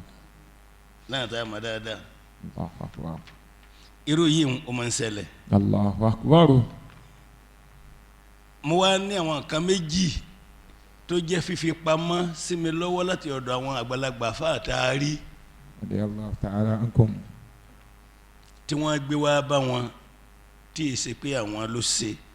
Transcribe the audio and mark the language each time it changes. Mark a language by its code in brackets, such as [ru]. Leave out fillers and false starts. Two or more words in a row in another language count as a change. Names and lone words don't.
[yo] náà tá a mọ̀ dáadáa [ar] الله أكبر. [yo] irú yìí ó máa ń ṣẹlẹ̀. [ar] الله أكبر. [yo] mo wá ní àwọn nǹkan méjì tó jẹ́ fífi pamọ́ sí mi lọ́wọ́ láti ọ̀dọ̀ àwọn àgbàlagbà fáàtàárí [ar] رضي الله تعالى عنكم. [yo] tí wọ́n gbé wá bá wọn tí ì ṣe pé àwọn ló ṣe.